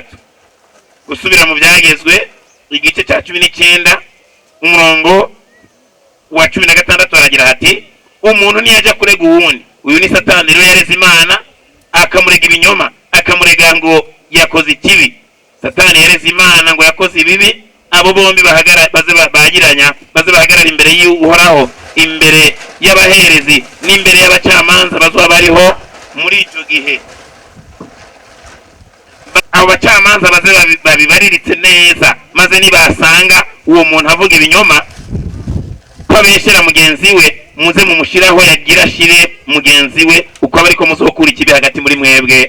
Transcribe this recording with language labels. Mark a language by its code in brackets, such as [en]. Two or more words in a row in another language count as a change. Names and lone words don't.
[rn] Gusubira mu byagezwe igice cya 19 umurongo wa 16 aragira hati umuntu niyajya kurega uwundi, uyu ni Satani rero yareze Imana, akamurega ibinyoma, akamurega ngo yakoze ikibi. Satani yareze Imana ngo yakoze ibibi. Abo bombi bahagarara imbere y'Uhoraho, imbere y'abaherezi n'imbere y'abacamanza bazoba bariho muri icyo gihe. Abo bacamanza babibariritse neza, maze nibasanga uwo muntu avuga ibinyoma ko abeshyera mugenzi we, muze mumushiraho yagira shire mugenzi we, uko aba ariko muzokura ikibi hagati muri mwebwe.